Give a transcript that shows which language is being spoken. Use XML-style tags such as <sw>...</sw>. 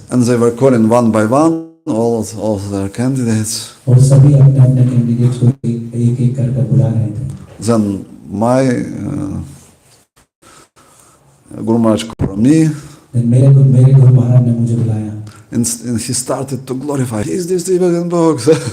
<en>And they were calling one by one all their candidates.</en> <hi>और सभी अपने अपने कैंडिडेट्स को एक-एक कर बुला रहे थे।</hi> <en>Then my Guru Maharaj called me.</en> <hi>मेरे गुरु महाराज ने मुझे बुलाया।</hi> <en>And he started to glorify. He is distributing books.</en>